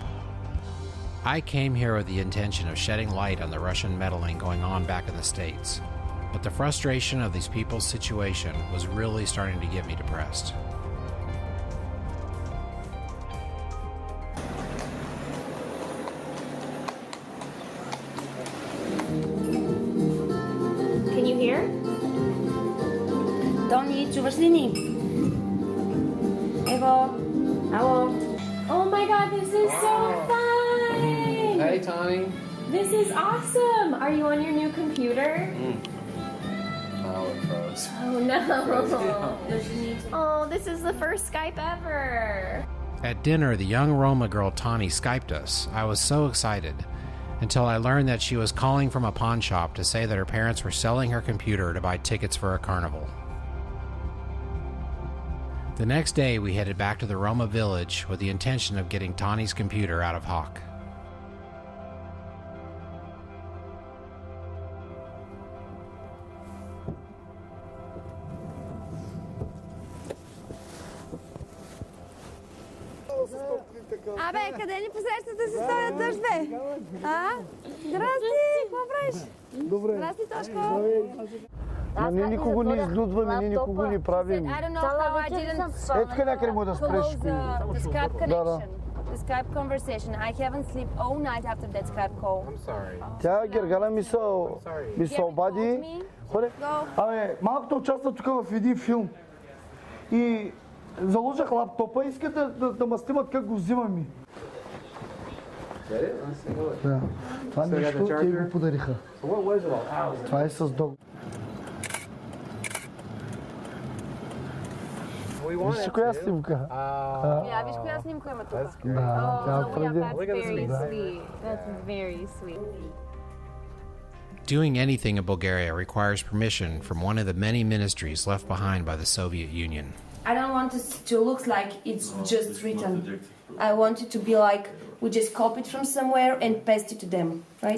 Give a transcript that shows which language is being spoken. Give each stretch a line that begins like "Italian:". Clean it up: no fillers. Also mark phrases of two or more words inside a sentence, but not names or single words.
English: I came here with the intention of shedding light on the Russian meddling going on back in the States, but the frustration of these people's situation was really starting to get me depressed. Can you hear? Tony,
Bulgarian: чуваш ли ни?
English: Evo, hello. Oh my god, this is so fun! Hey, Tony. This is awesome! Are you on your new computer? Oh, it froze. Oh no! Froze. Oh, this is the first Skype ever! At dinner, the young Roma girl Tani Skyped us. I was so excited, until I learned that she was calling from a pawn shop to say that her parents were selling her computer to buy tickets for a carnival. The next day, we headed back to the Roma village with the intention of getting Tani's computer out of Hawk.
Bulgarian: Абе, къде ни посрещате с този дъжд, бе? А? Здрасти, какво правиш? Добре. Здрасти, Тошко. Ма ние никого не излюдваме, ние никого не правим.
English: I don't know how I didn't
Bulgarian: Ето някъде му да спреш.
English: the Skype connection. The Skype conversation. I haven't slept all night after that Skype call. I'm sorry.
Bulgarian: Тя Гергана ми се обади. Ходе. Абе, малкото участва тук в един филм. И заложих лаптопа, искат да ме снимат как го взимам. Да. Това нещо те го подариха. Това е с Доган. Виж коя снимка. Виж коя снимка има тук. Да, тя преди.
English: That's very sweet. Doing anything in Bulgaria requires permission from one of the many ministries left behind by the Soviet Union. I don't want it to look like it's just written. I want it to be like we just copy it from somewhere and paste it to them, right?